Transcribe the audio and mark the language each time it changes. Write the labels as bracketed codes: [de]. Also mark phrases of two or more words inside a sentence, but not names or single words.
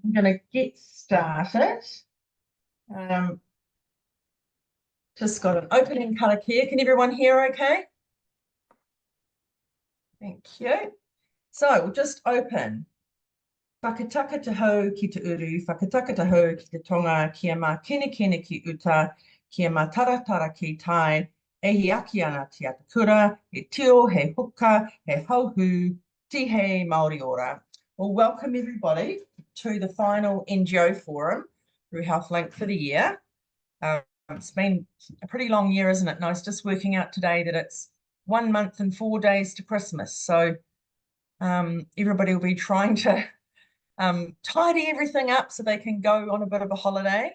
[en] I'm going to get started. Just got an opening karakia. Can everyone hear okay? Thank you. So we'll just open. [mi] Whakataka te hau ki te uru, whakataka te hau ki te tonga, kia mā kene ki uta, kia mā taratara ki tai, e hi aki ana te atakura, he tio, he huka, he hauhu, ti he Māori ora. [en] Well, welcome everybody to the final NGO forum through HealthLink for the year. It's been a pretty long year, isn't it? And I was just working out today that it's 1 month and 4 days to Christmas. So everybody will be trying to tidy everything up so they can go on a bit of a holiday.